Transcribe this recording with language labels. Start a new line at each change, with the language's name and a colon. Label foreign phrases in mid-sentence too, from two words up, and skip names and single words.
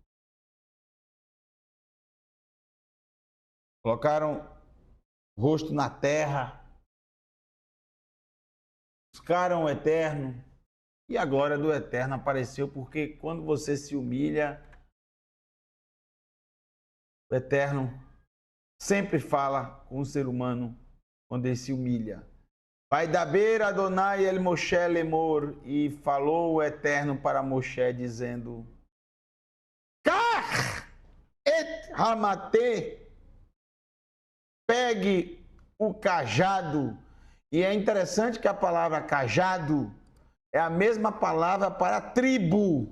Portuguese: Colocaram o rosto na terra, buscaram o Eterno, e a glória do Eterno apareceu, porque quando você se humilha, o Eterno sempre fala com o ser humano quando ele se humilha.
Hebrew: וידבר אדני אל משה לאמר,
Portuguese: e falou o Eterno para Moshe, dizendo:
Hebrew: קח את המטה,
Portuguese: pegue o cajado. E é interessante que a palavra cajado é a mesma palavra para tribo.